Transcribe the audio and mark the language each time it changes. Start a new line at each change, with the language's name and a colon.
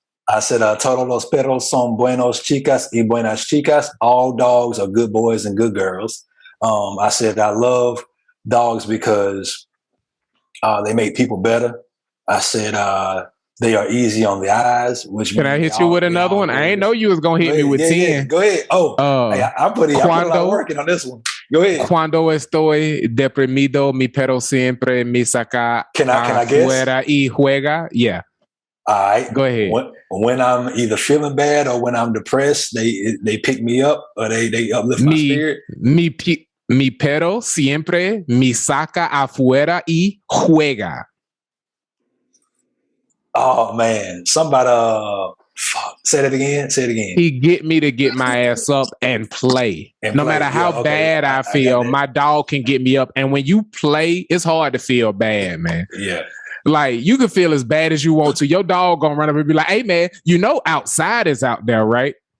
English: I said,
Spanish: todos los perros son buenos chicas y buenas chicas.
English: All dogs are good boys and good girls. I said, I love dogs because they make people better. I said, they are easy on the eyes. Which can I hit you with another one? I ain't know you was gonna hit me with 10. Yeah. Go ahead. I put a lot working on this one. Go ahead.
Spanish: Cuando estoy deprimido, mi perro siempre me saca afuera y juega.
English: Yeah. All right. Go ahead. When I'm either feeling bad or when I'm depressed, they pick me up or they uplift my spirit.
Spanish: Mi perro siempre me saca afuera y juega.
English: Oh man, somebody say that again. Say it again. He get me to get my ass up and play. No matter how bad I feel, my dog can get me up. And when you play, it's hard to feel bad, man. Yeah. Like you can feel as bad as you want to. Your dog gonna run up and be like, "Hey man, you know outside is out there, right?